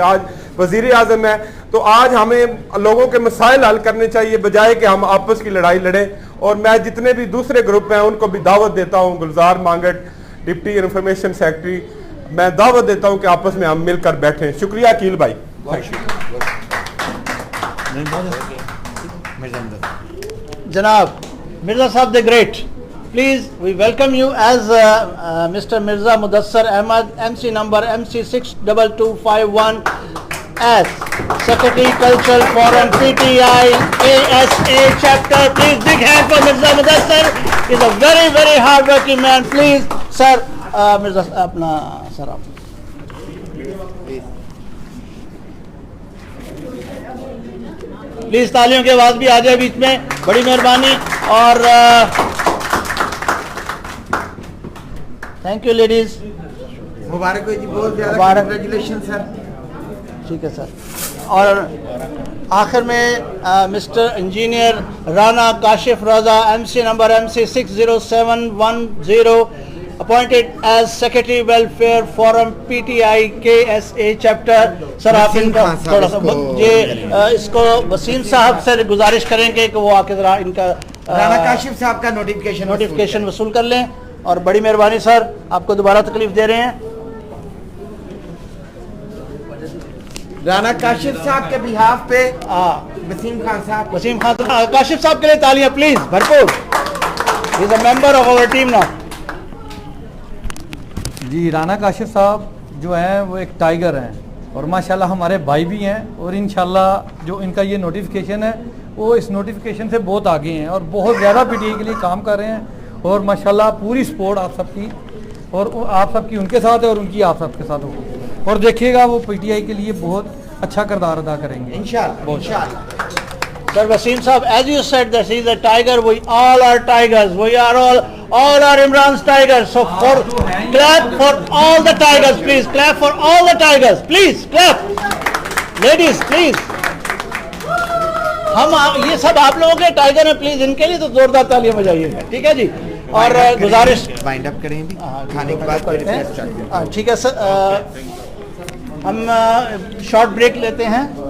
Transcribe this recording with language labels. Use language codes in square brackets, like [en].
[hi] आज वजीर आजम है, तो आज हमें लोगों के मसाइल हल करने चाहिए बजाय कि हम आपस की लड़ाई लड़ें। और मैं जितने भी दूसरे ग्रुप हैं उनको भी दावत देता हूँ, गुलजार मांगट डिप्टी इंफॉर्मेशन सेक्रेटरी, मैं दावत देता हूँ कि आपस में हम मिलकर बैठें। शुक्रिया अकील भाई। [en] Janab Mirza Sahab the Great, please we welcome you as Mr. Mirza Mudassar Ahmad, MC number MC62251 as Secretary Cultural Forum PTI ASA chapter. Please big hand for Mirza Mudassar. He's a very very hard working man. [hi] Please sir, Mirza apna sir aap please तालियों की आवाज भी आ जाए बीच में, बड़ी मेहरबानी। [en] और thank you ladies, [hi] मुबारक हो जी, बहुत ज़्यादा कंग्रेचुलेशन सर। ठीक है सर। और आखिर में मिस्टर इंजीनियर राना काशिफ रजा MC number MC60710 [en] appointed as Secretary Welfare Forum PTI KSA chapter। [hi] Sir आप इनका थोड़ा सा ये इसको वसीम साहब से गुजारिश करेंगे कि वो आके जरा इनका राना काशिफ साहब का नोटिफिकेशन वसूल कर लें। और बड़ी मेहरबानी सर, आपको दोबारा तकलीफ दे रहे हैं। राना काशिफ साहब के बिहाफ पे वसीम खान काशिफ साहब के लिए तालियां प्लीज भरपूर। [en] He is a member of our team now. [hi] जी राना काशिफ साहब जो हैं वो एक टाइगर हैं और माशाल्लाह हमारे भाई भी हैं, और इंशाल्लाह जो इनका ये नोटिफिकेशन है वो इस नोटिफिकेशन से बहुत आगे हैं और बहुत ज़्यादा PTI के लिए काम कर रहे हैं। और माशाल्लाह पूरी सपोर्ट आप सबकी, और आप सबकी उनके साथ है और उनकी आप सबके साथ होगी। और देखिएगा वो PTI के लिए बहुत अच्छा किरदार अदा करेंगे इंशाल्लाह। [en] Sir Wasim Sahab, as you said that he is a tiger, we all are tigers. We are all are Imran's tigers. So clap for all the tigers, please. Clap for all the tigers, please. Clap, ladies, please. [hi] हम ये सब आप लोगों के tiger हैं, please इनके लिए तो जोरदार तालियां बजाइएगा, ठीक है जी। और गुजारिश वाइंड अप करें भी खाने के बाद। ठीक है सर, हम शॉर्ट ब्रेक लेते हैं।